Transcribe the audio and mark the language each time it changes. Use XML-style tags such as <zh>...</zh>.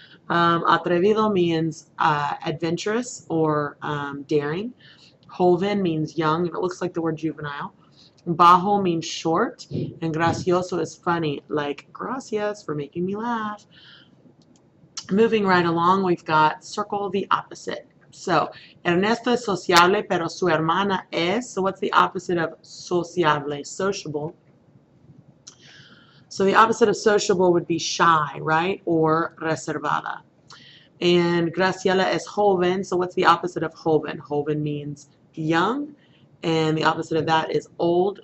<en>Atrevido means adventurous or daring. Joven means young, and it looks like the word juvenile. Bajo means short, and gracioso is funny, like gracias for making me laugh. Moving right along, we've got circle the opposite.</en> <es>So, Ernesto es sociable, pero su hermana es.</es> <en>So what's the opposite of sociable? Sociable. So the opposite of sociable would be shy, right?</en> <es>Or reservada. And Graciela es joven.</es> <en>So what's the opposite of joven? Joven means young. And the opposite of that is old.</en>